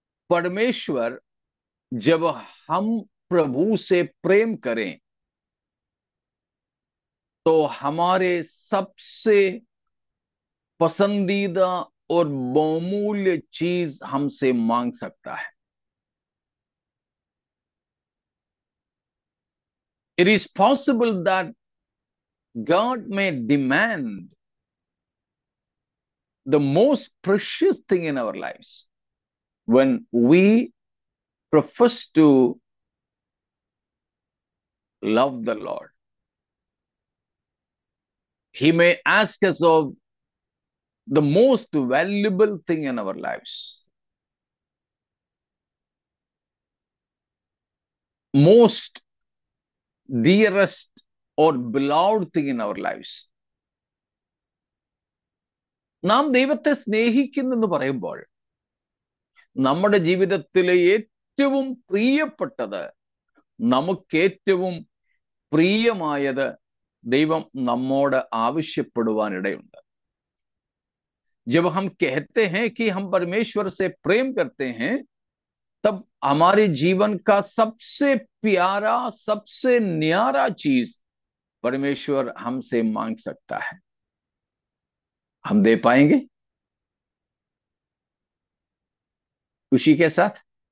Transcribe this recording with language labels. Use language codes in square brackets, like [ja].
[hi] परमेश्वर जब हम प्रभु से प्रेम करें तो हमारे सबसे पसंदीदा और बहुमूल्य चीज हमसे मांग सकता है। [en] It is possible that God may demand the most precious thing in our lives when we profess to love the Lord. He may ask us of the most valuable thing in our lives, most dearest or beloved thing in our lives. [ml] നാം ദൈവത്തെ സ്നേഹിക്കുന്നെന്ന് പറയുമ്പോൾ നമ്മുടെ ജീവിതത്തിലെ ഏറ്റവും പ്രിയപ്പെട്ടത്, നമുക്ക് ഏറ്റവും പ്രിയമായത് ദൈവം നമ്മോട് ആവശ്യപ്പെടുവാനിടയുണ്ട്. [hi] जब हम कहते हैं कि हम परमेश्वर से प्रेम करते हैं तब हमारे जीवन का सबसे प्यारा, सबसे न्यारा चीज परमेश्वर हमसे मांग सकता है। हम दे पाएंगे खुशी के साथ?